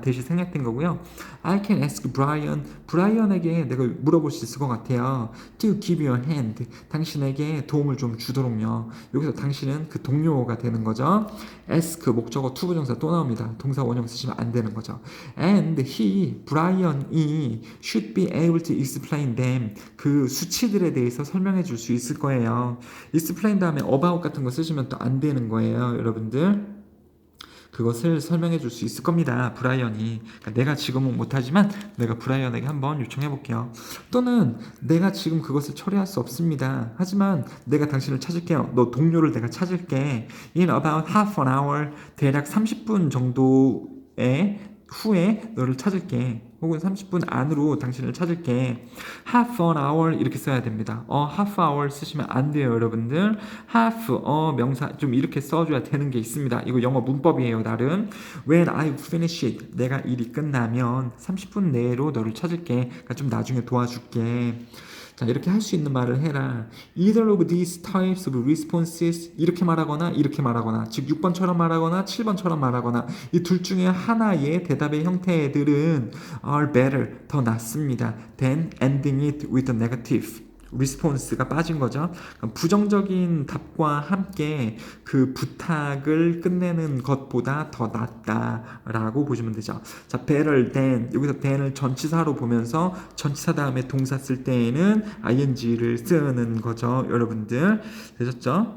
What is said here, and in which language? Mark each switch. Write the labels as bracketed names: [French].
[Korean] 대시 생략된 거고요. [English] I can ask Brian. [Korean] 브라이언에게 내가 물어볼 수 있을 것 같아요. [English] To give you a hand. [Korean] 당신에게 도움을 좀 주도록요. 여기서 당신은 그 동료가 되는 거죠. ask 목적어 투부정사 또 나옵니다. 동사 원형 쓰시면 안 되는 거죠. [English] And he, 브라이언이 should be able to explain them. [Korean] 그 수치들에 대해서 설명해 줄 수 있을 거예요. explain 다음에 about 같은 거 쓰시면 또 안 되는 거예요, 여러분들. 그것을 설명해 줄 수 있을 겁니다. 브라이언이. 그러니까 내가 지금은 못하지만 내가 브라이언에게 한번 요청해 볼게요. 또는 내가 지금 그것을 처리할 수 없습니다. 하지만 내가 당신을 찾을게요. 너 동료를 내가 찾을게. [English] In about half an hour, [Korean] 대략 30분 정도의 후에 너를 찾을게. 혹은 30분 안으로 당신을 찾을게. [English] half an hour [Korean] 이렇게 써야 됩니다. [English] half hour [Korean] 쓰시면 안 돼요, 여러분들. half 명사 좀 이렇게 써줘야 되는 게 있습니다. 이거 영어 문법이에요, 나름. [English] When I finish it, [Korean] 내가 일이 끝나면 30분 내로 너를 찾을게. 그러니까 좀 나중에 도와줄게. 자, 이렇게 할 수 있는 말을 해라. [English] Either of these types of responses [Korean] 이렇게 말하거나 이렇게 말하거나 즉 6번처럼 말하거나 7번처럼 말하거나 이 둘 중에 하나의 대답의 형태들은 [English] are better [Korean] 더 낫습니다. [English] than ending it with a negative. [Korean] response가 빠진 거죠. 부정적인 답과 함께 그 부탁을 끝내는 것보다 더 낫다라고 보시면 되죠. 자, [English] better than [Korean] 여기서 than을 전치사로 보면서 전치사 다음에 동사 쓸 때에는 ing를 쓰는 거죠, 여러분들. 되셨죠?